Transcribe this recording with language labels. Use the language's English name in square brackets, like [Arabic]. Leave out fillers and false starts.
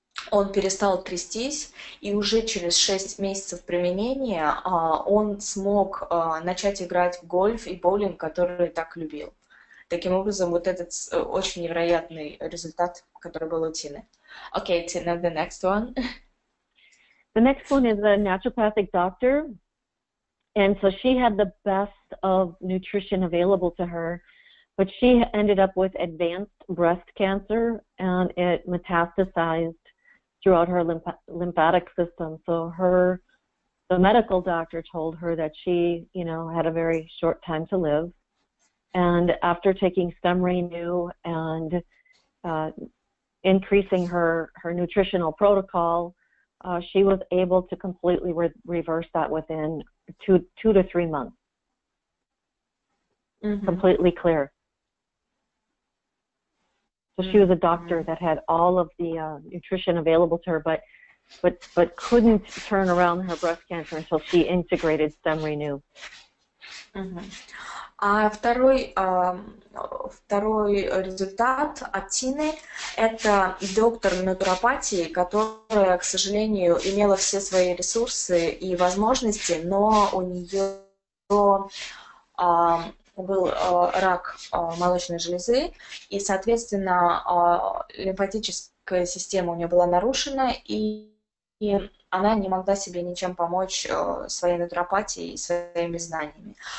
[Russian] Он перестал трястись, и уже через 6 месяцев применения он смог начать играть в гольф и боулинг, который так любил. Таким образом, вот этот очень невероятный результат, который был у Тины. [English] Okay, Tina, the next one. The next one is a naturopathic doctor, and so she had the best of nutrition available to her, but she ended up with advanced breast cancer, and it metastasized throughout her lymphatic system. So the medical doctor told her that she, had a very short time to live. And after taking StemRenu and increasing her nutritional protocol, she was able to completely reverse that within 2 to 3 months. Mm-hmm. Completely clear. So she was a doctor that had all of the nutrition available to her, but couldn't turn around her breast cancer until she integrated StemRenu. [Russian] А второй результат от Тины – это доктор натуропатии, которая, к сожалению, имела все свои ресурсы и возможности, но у нее был рак молочной железы, и, соответственно, лимфатическая система у нее была нарушена, и она не могла себе ничем помочь своей натуропатией и своими знаниями.